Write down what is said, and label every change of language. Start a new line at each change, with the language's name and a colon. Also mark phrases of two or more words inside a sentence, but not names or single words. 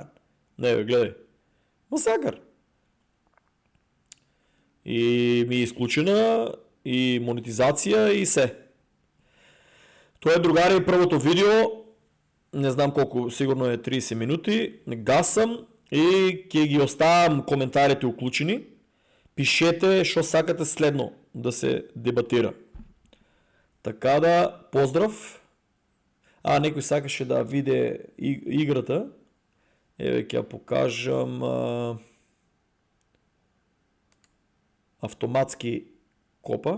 Bulgarian: Гледай. Масакър.
Macedonian: И ми е изключена и монетизация и се.
Bulgarian: Това е, другари, първото видео. Не знам колко, сигурно е 30 минути.
Macedonian: Гасам и ќе ги оставам коментарите уключени. Пишете, шо сакате следно да се дебатира.
Bulgarian: Така да, поздрав.
Macedonian: Некој сакаше да виде играта. Ќе ја покажам. Автоматски копа.